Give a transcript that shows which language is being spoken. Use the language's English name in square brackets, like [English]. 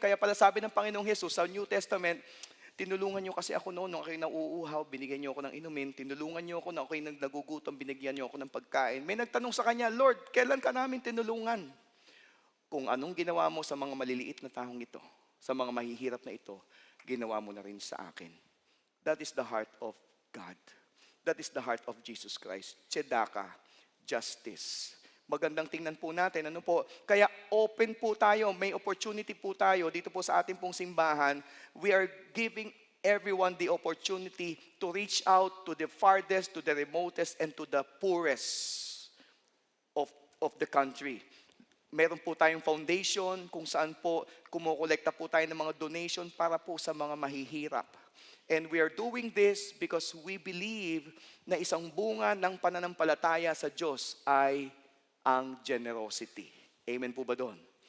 [Filipino] Kaya pala sabi ng Panginoong Jesus sa New Testament, tinulungan niyo kasi ako noon, nung ako'y nauuhaw, binigyan niyo ako ng inumin, tinulungan niyo ako, nung ako'y nagugutom, binigyan niyo ako ng pagkain. May nagtanong sa kanya, Lord, kailan ka namin tinulungan? Kung anong ginawa mo sa mga maliliit na taong ito, sa mga mahihirap na ito, ginawa mo na rin sa akin. [English] That is the heart of God. That is the heart of Jesus Christ. Tzedakah, justice. [Filipino] Magandang tingnan po natin. Kaya open po tayo, may opportunity po tayo dito po sa ating pong simbahan. [English] We are giving everyone the opportunity to reach out to the farthest, to the remotest, and to the poorest of the country. [Filipino] Meron po tayong foundation kung saan po kumukolekta po tayo ng mga donation para po sa mga mahihirap. [English] And we are doing this because we believe [Filipino] na isang bunga ng pananampalataya sa Diyos ay ang generosity. Amen po ba doon?